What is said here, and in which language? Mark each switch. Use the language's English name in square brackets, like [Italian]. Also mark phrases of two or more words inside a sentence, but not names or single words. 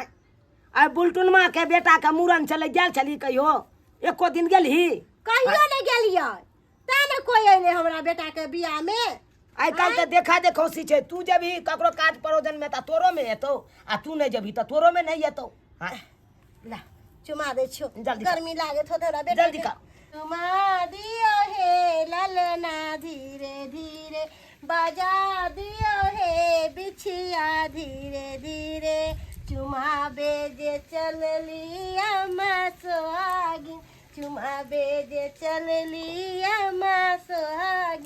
[Maithili] आई बुलटुनमा के बेटा के मूड़न चले गेल छली कहियो? एको दिन गेलही? कहियो नहीं गेलिए ता ने कोई एले हमरा बेटा के बियाह में। आई काल तो देखा देखौसी छे, तू जबही ककरो काज परोजन में त तोरो में एतो, आ तू नहीं जबही त तोरो में नहीं एतो। हाँ ला चुमा दे छो, जल्दी कर। गर्मी लागे थो तोरा बेटा जल्दी के। कर। चुमा दियो हे ललना धीरे धीरे, बजा दियो हे बिछिया धीरे धीरे। चुमा बेजे चलली अम्मा सोहागिन, चुमा बेजे चलली अम्मा सोहागिन।